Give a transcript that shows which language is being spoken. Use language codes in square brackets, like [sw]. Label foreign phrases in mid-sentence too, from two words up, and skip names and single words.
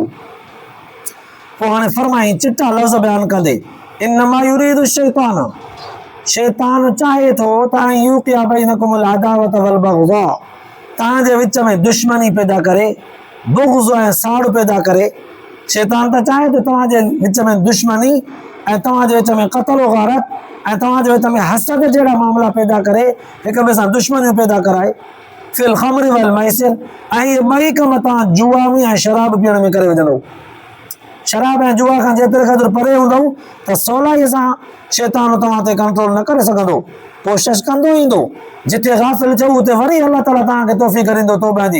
[sd] पोइ हाणे फरमाई चिटा लफ़्ज़ बयानु कंदे, [ar] إنما يريد الشيطان, [sd] शैतान चाहे थो त [ar] يوقع بينكم العداوة والبغضاء, [sd] तव्हांजे विच में दुश्मनी पैदा करे, बुग़्ज़ ऐं साड़ पैदा करे। शैतान त चाहे थो तव्हांजे विच में दुश्मनी ऐं तव्हांजे विच में क़त्ल गारत ऐं तव्हांजे विच में हसद जहिड़ा मामला पैदा करे, हिक ॿिए सां दुश्मनियूं पैदा कराए। [ar] في الخمر والميسر, [sd] ऐं इहे ॿई कम तव्हां जुआ में ऐं शराब पीअण में करे विझंदव। शराब ऐं जुआ खां जेतिरे क़दुरु परे हूंदव त सवलाईअ सां शैतान तव्हां ते कंट्रोल न करे सघंदो, कोशिशि कंदो ईंदो, जिथे गाफ़िल थियव उते वरी अल्लाह ताला तव्हांखे तौफ़ीक़ ॾींदो तौबा जी।